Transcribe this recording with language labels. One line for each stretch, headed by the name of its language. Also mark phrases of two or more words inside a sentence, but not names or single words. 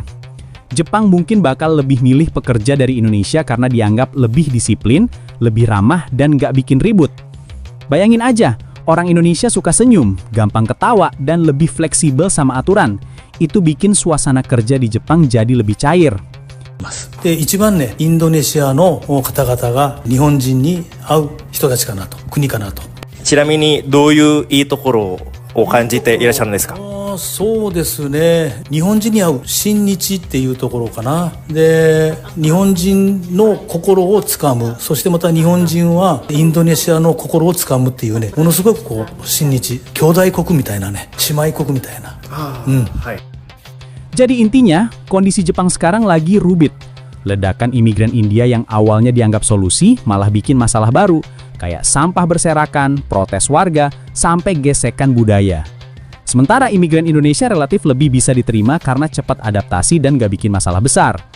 Indonesian: Jepang mungkin bakal lebih milih pekerja dari Indonesia karena dianggap lebih disiplin, lebih ramah, dan nggak bikin ribut. Bayangin aja, orang Indonesia suka senyum, gampang ketawa, dan lebih fleksibel sama aturan. Itu bikin suasana kerja di Jepang jadi lebih cair.
Japanese: で、一番ね、インドネシアの方々が日本人に合う人たちかなと、国かなと。ちなみにどういういいところを感じていらっしゃるんですか？そうですね、日本人に合う親日っていうところかな。で、日本人の心をつかむ、そしてまた日本人はインドネシアの心をつかむっていうね、ものすごくこう親日、兄弟国みたいなね、姉妹国みたいな。はい。
Indonesian: Jadi intinya, kondisi Jepang sekarang lagi rumit. Ledakan imigran India yang awalnya dianggap solusi malah bikin masalah baru, kayak sampah berserakan, protes warga, sampai gesekan budaya. Sementara imigran Indonesia relatif lebih bisa diterima karena cepat adaptasi dan gak bikin masalah besar.